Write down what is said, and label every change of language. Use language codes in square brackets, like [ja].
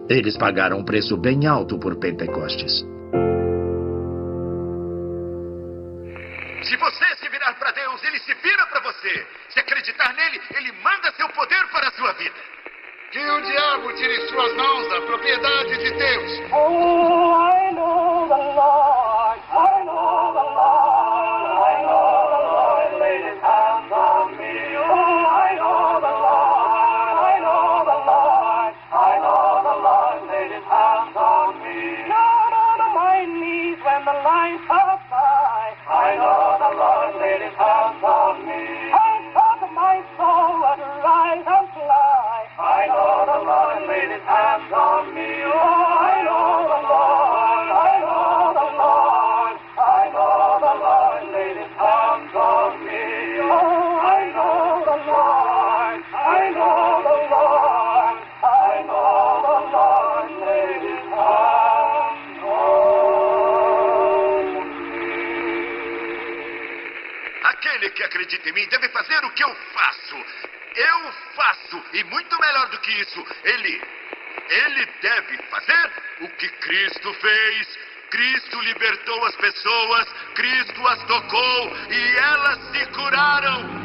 [pt] Eles pagaram um preço bem alto por Pentecostes. Se você se virar para Deus, Ele se vira para você. Se acreditar nele, Ele manda seu poder para a sua vida. Que o diabo tire suas mãos da propriedade de Deus. [en] Oh, I know the Lord, I know the Lord, I know the Lord laid his hands on me. Oh, I know the Lord, I know the Lord, I know the Lord laid his hands on me. Down on my knees when the lines pass by, I know the Lord laid his hands on me. I thought my soul would rise and fly. I know the Lord laid his hands on me. Oh, I know the Lord, I know the Lord, I know the Lord laid his hands on me. Oh, I know the Lord, I know the Lord, I know the Lord laid his hands on me. [pt] Aquele que acredita em mim deve fazer o que eu faço. Eu faço, e muito melhor do que isso, ele deve fazer o que Cristo fez. Cristo libertou as pessoas, Cristo as tocou, e elas se curaram.